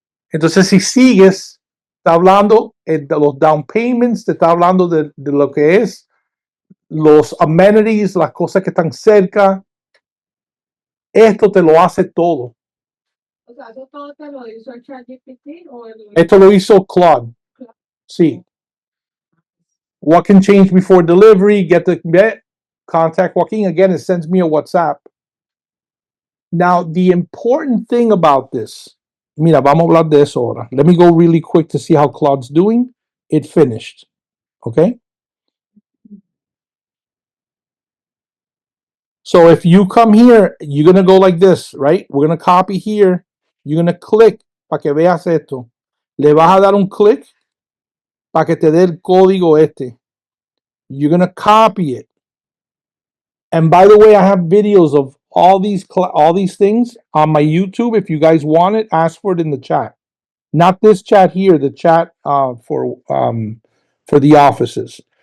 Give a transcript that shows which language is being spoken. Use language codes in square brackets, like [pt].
[es] Entonces, si sigues, está hablando de los down payments, te está hablando de lo que es los amenities, las cosas que están cerca. Esto te lo hace todo. O sea, ¿eso todo te lo hizo el ChatGPT o Esto lo hizo Claude. Sí. [en] What can change before delivery? Contact Joaquin. Again, it sends me a WhatsApp. Now, the important thing about this, [es] mira, vamos a hablar de eso ahora. [en] Let me go really quick to see how Claude's doing. It finished. Okay? So if you come here, you're going to go like this, right? We're going to copy here. You're going to click [es] para que veas esto. Le vas a dar un clic para que te dé el código este. [en] You're going to copy it. And by the way, I have videos of all these things on my YouTube. If you guys want it, ask for it in the chat. Not this chat here, the chat for the offices.